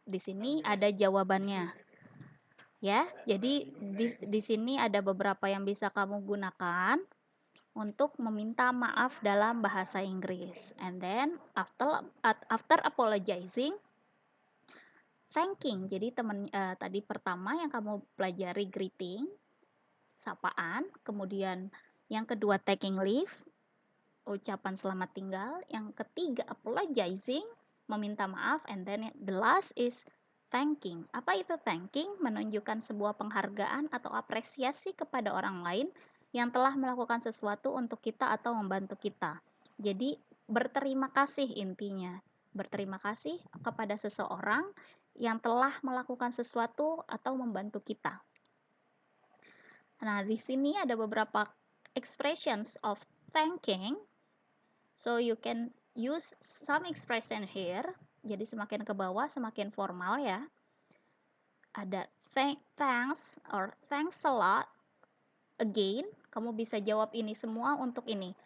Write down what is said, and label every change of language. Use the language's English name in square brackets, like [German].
[Indonesian] Di sini ada jawabannya. Ya, jadi di sini ada beberapa yang bisa kamu gunakan untuk meminta maaf dalam bahasa Inggris. [English] And then after apologizing, thanking. [Indonesian] Jadi tadi pertama yang kamu pelajari greeting, sapaan, kemudian yang kedua taking leave, ucapan selamat tinggal, yang ketiga apologizing, meminta maaf, [English] and then the last is thanking. [Indonesian] Apa itu thanking? Menunjukkan sebuah penghargaan atau apresiasi kepada orang lain yang telah melakukan sesuatu untuk kita atau membantu kita. Jadi berterima kasih intinya. Berterima kasih kepada seseorang yang telah melakukan sesuatu atau membantu kita. Nah, di sini ada beberapa [English] expressions of thanking. So you can use some expression here. [Indonesian] Jadi semakin ke bawah semakin formal ya. Ada [English] thanks or thanks a lot. [Indonesian] Again, kamu bisa jawab ini semua untuk ini.